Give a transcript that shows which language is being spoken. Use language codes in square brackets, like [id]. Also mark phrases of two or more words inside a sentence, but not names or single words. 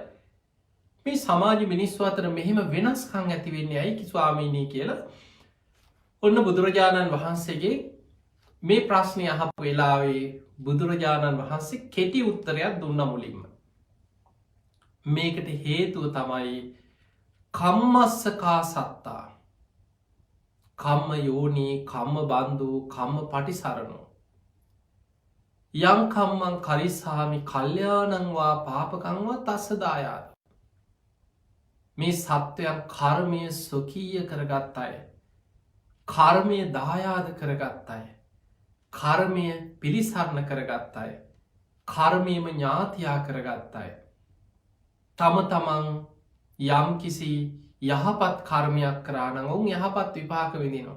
[si] මේ සමාජ මිනිස්සු අතර මෙහෙම වෙනස්කම් ඇති වෙන්නේ ඇයි ස්වාමීනි කියලා ඔන්න බුදුරජාණන් වහන්සේගේ මේ ප්‍රශ්නේ අහපු වෙලාවේ බුදුරජාණන් වහන්සේ කෙටි උත්තරයක් දුන්න මුලින්ම. මේකට හේතුව තමයි [pi] කම්මස්සකා සත්තා. කම්ම යෝනි, කම්ම බන්දු, කම්ම පටිසරණෝ. යං කම්මං කරිස්සාමි කල්යාණං වා පාපකං වා තස්ස දායාද. [si] මේ සත්වයන් කර්මය ස්වකීය කරගත් අය, කර්මය දායාද කරගත් අය, කර්මය පිළිසරණ කරගත් අය, කර්මයම ඥාතියා කරගත් අය තම තමන් යම් කිසි යහපත් කර්මයක් කරා නම් ඔවුන් යහපත් විපාක විඳිනවා.